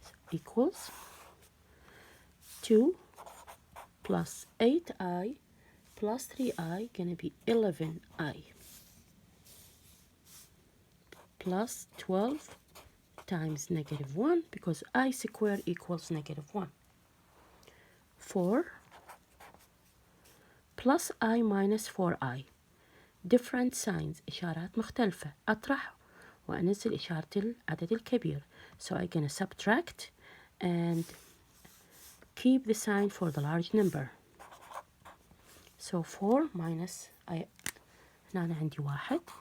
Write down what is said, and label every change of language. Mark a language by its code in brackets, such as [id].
[en] Equals 2 plus 8I plus 3I gonna be 11I plus 12 times negative 1 because I square equals negative 1. 4 plus I minus 4I. Different signs, [ar] إشارات مختلفة. أطرح وأنزل إشارة العدد الكبير. [en] So I'm gonna subtract and keep the sign for the large number. So 4 minus I, [ar] هنا أنا عندي 1.